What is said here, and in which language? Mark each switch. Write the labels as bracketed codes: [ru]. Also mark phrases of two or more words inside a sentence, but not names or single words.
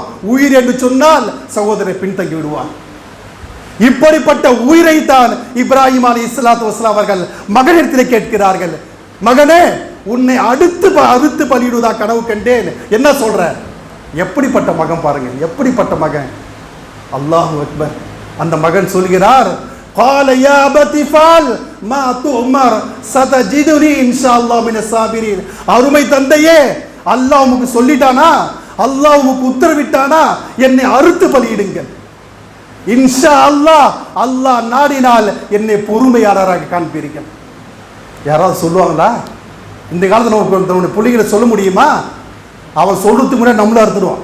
[ta] உயிர் என்று சொன்னால் சகோதரை பின்தங்கி விடுவான். இப்படிப்பட்ட உயிரை தான் இப்ராஹிம் [ar] عليه الصلاة والسلام [ta] அவர்கள் மகனிடத்தில் கேட்கிறார்கள். மகனே, உன்னை அறுத்து பலியிடுவதா கனவு கண்டேன். என்ன சொல்ற? எப்படிப்பட்ட மகன் பாருங்க, எப்படிப்பட்ட மகன். [ar] الله أكبر. [ta] அந்த மகன் சொல்கிறார், [ar] قال يا أبت افعل ما تؤمر ستجدني إن شاء الله من الصابرين. [ta] அருமை தந்தையே, அல்லாஹ் உமக்கு சொல்லிட்டானா, அல்லாஹ் உமக்கு உத்தரவிட்டானா, என்னை அறுத்து பலியிடுங்கள். [ar] إن شاء الله, [ta] அல்லாஹ் நாடினால் என்னை பொறுமையாளராக காண்பீர்கள். யாராவது சொல்லுவாங்களா? இந்த காலத்தில் நம்ம பிள்ளைகளை சொல்ல முடியுமா? அவன் சொல்றதுக்கு முன்னாடி நம்மள அறுத்துடுவான்.